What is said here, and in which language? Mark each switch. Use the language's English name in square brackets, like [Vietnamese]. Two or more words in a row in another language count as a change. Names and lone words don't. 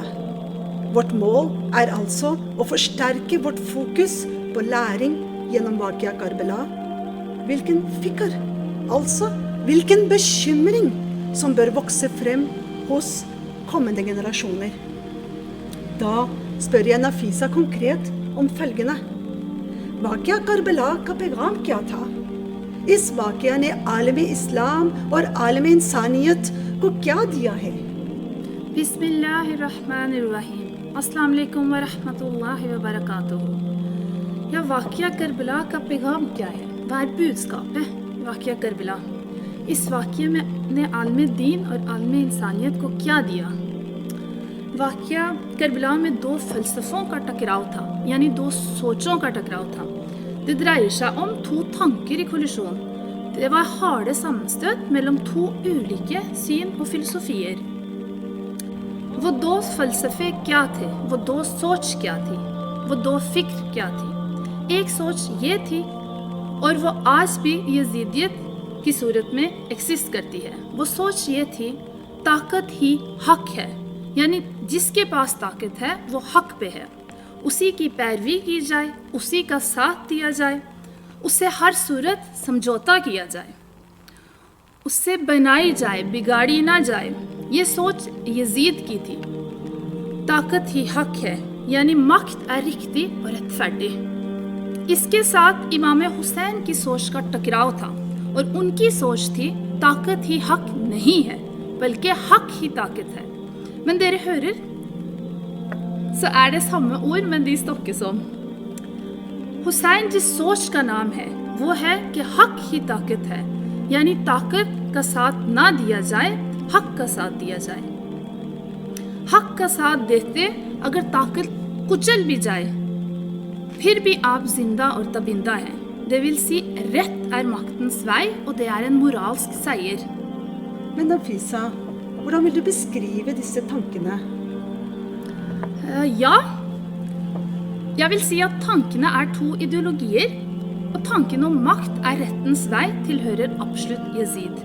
[Norwegian] Vårt mål er altså å forsterke vårt fokus på læring gjennom [Urdu] واقعہ کربلا. [Norwegian] Hvilken fikr, altså hvilken bekymring som bør vokse frem hos kommende generasjoner. Da spør jeg Nafisa konkret om følgende. [Urdu] واقعہ کربلا کا پیغام کیا تھا؟ اس واقعہ نے عالم اسلام اور عالم انسانیت کو کیا دیا ہے؟ بسم اللہ الرحمن الرحیم. السلام علیکم ورحمۃ اللہ وبرکاتہ. Ja, واقعہ کربلا کا پیغام کیا ہے؟ [Norwegian] Hva er budskapet? [Urdu] واقعہ کربلا. اس واقعے میں نے عالم دین اور عالم انسانیت کو کیا دیا؟ واقعہ کربلا میں دو فلسفوں کا ٹکراؤ تھا, یعنی دو سوچوں کا ٹکراؤ tha. [Norwegian] Det dreier seg om to tanker i kollisjon. Det var harde sammenstøt mellom to ulike syn og filosofier. [Urdu] وہ دو فلسفے کیا تھے؟ وہ دو سوچ کیا تھی؟ وہ دو فکر کیا تھی؟ ایک سوچ یہ تھی, اور وہ آج بھی یزیدیت کی صورت میں ایکسسٹ کرتی ہے. وہ سوچ یہ تھی, طاقت ہی حق ہے, یعنی جس کے پاس طاقت ہے وہ حق پہ ہے, اسی کی پیروی کی جائے, اسی کا ساتھ دیا جائے, اس سے ہر صورت سمجھوتا کیا جائے, اس سے بنائی جائے, بگاڑی نہ جائے. یہ سوچ یزید کی تھی. طاقت ہی حق ہے, یعنی [Norwegian] مakt er riktig og rettferdig. [Urdu] اس کے ساتھ امام حسین کی سوچ کا ٹکراؤ تھا, اور ان کی سوچ تھی طاقت ہی حق نہیں ہے, بلکہ حق ہی طاقت ہے. [Norwegian] Men dere hører, så er det samme ord, men de stokkes om. [Urdu] حسین جس سوچ کا نام ہے وہ ہے کہ حق ہی طاقت ہے, یعنی طاقت کا ساتھ نہ دیا جائے, حق کا ساتھ دیا جائے. حق کا ساتھ دیتے اگر طاقت کچل بھی جائے, پھر بھی آپ زندہ اور تبندہ ہیں. [Norwegian] Det vil si, rett er maktens vei, og det er en moralsk seier. Men Nafisa, hvordan vil du beskrive disse tankene? Ja, jeg vil si at tankene er to ideologier, og tanken om makt er rettens vei tilhører absolutt Yazid.